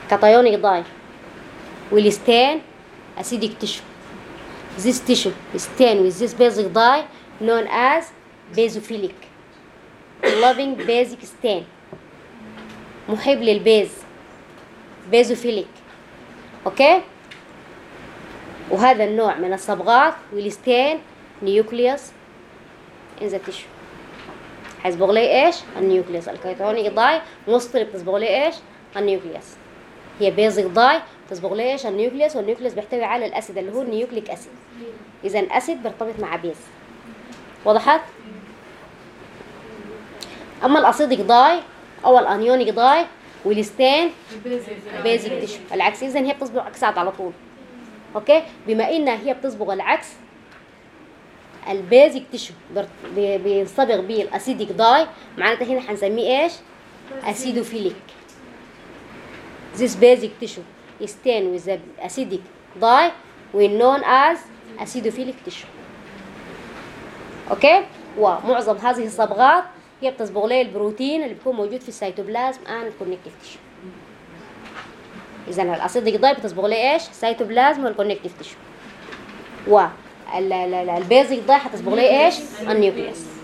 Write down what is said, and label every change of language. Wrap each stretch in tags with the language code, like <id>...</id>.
<en>cationic dye will stain acidic tissue. this tissue stain with this basic dye known as basophilic loving basic stain</en> <ar>محب للبيز بيزوفيليك. اوكي. وهذا النوع من الصبغات والستين نيوكليوس انزا تيشو حيصبغ لي ايش؟ النيوكليوس. الكيتونيك داي مصطلح بتصبغ لي ايش؟ النيوكليوس. هي بيزك داي بتصبغ لي ايش؟ النيوكليوس. والنيوكليوس بيحتوي على الاسيد اللي هو النيوكليك اسيد. اذا اسيد بيرتبط مع بيز. وضحت؟ اما الاسيديك داي او الانيونيك داي والستين بيزك تشو العكس. اذا هي بتصبغ عكسات على طول. اوكي. بما انها هي بتصبغ العكس البيزك تشو بينصبغ به الاسيديك داي معناته هنا حنسميه ايش؟ اسيدوفيليك.</ar> <en>this basic tissue stain with the acidic dye will known as acidophilic tissue. Okay.</en> <ar>ومعظم هذه الصبغات هي بتصبغ لي البروتين اللي بيكون موجود في السيتوبلازم ان الكونكتيف تيشو. اذا الاسيديك داي بتصبغ لي ايش؟ سيتوبلازم والكونكتيف تيشو. و البيزك داي حتصبغ لي ايش؟ النيوكليوس.</ar>